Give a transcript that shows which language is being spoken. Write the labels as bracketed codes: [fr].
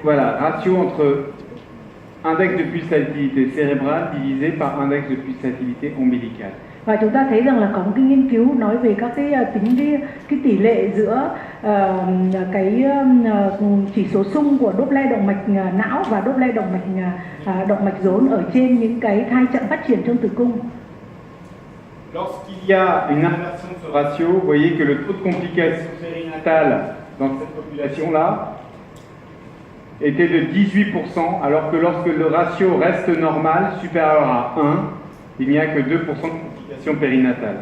[fr] Voilà, ratio entre index de pulsatilité cérébrale divisé par index de pulsatilité ombilicale. [vi] Và chúng ta thấy rằng là có một cái nghiên cứu nói về các cái tỷ lệ giữa cái chỉ số xung của Doppler động mạch não và Doppler động mạch rốn ở trên những cái thai chậm phát triển trong tử cung. [fr] Lorsqu'il y a une inversion de ce ratio, vous voyez que le taux de complications périnatales dans cette population-là était de 18%, alors que lorsque le ratio reste normal, supérieur à 1, il n'y a que 2% de complications périnatales.